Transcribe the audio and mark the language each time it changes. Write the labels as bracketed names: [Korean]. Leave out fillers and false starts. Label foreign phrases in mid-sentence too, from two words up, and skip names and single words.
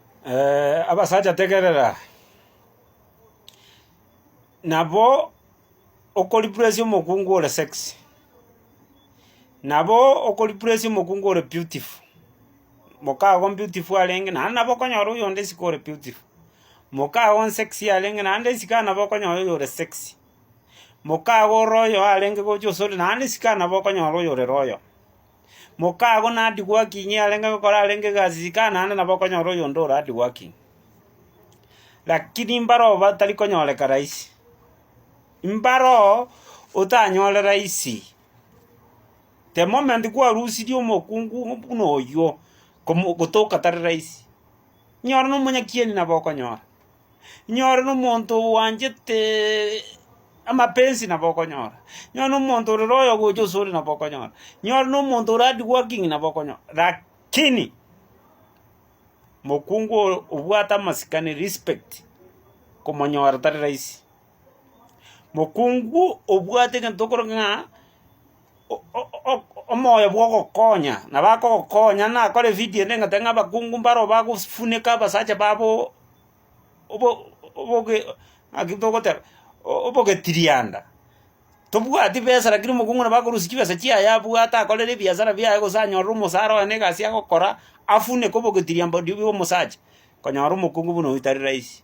[Gusii] Abasacha tegerera nabo okolipresi omokungu ore sexy, nabo okolipresi omokungu ore beautiful, mokago beautiful arenge naende nabo okonyora oyonde isiko ore beautiful, mokago sexy arenge naende isika nabo okonyora oyo ore sexy, mokago royo arenge gocha osore naende isika nabo okonyora oyo ore royo, mokago na [English] hard working [Gusii] arenge gokora arenge egasi isika naende nabo okonyora oyonde ore [English] hard working. [Gusii] Lakini mbaro batari konyoreka rahisi, mbaro otanyore rahisi [English] the moment [Gusii] kwarusirie omokungu buna oyo gotoka tari rahisi. Nyora na omonyakieni nabo okonyora, nyora na omonto wanchete amapensi nabo okonyora, nyora na omonto ore royo gocha osore nabo okonyora, nyora na omonto ore [English] hard working [Gusii] nabo okonyora. Lakini mokungu obwate amasikani respect komonyora tari rahisi. Mokungu obwate egento okoroka ng'a omoyo bwa ogokonya nabakogokonya nakore video ende ng'ate ng'a abakungu mbaro bagofuneka abasacha babo obogetirianda tobwati besa, lakini omokungu nabakorusia chibesa chiaye abwate akorere ebiasara biaye gose anyorere omosara oye na egasi agokora afuneke obogetiriamba bwa omosacha, konyora omokungu buna oyio tari rahisi.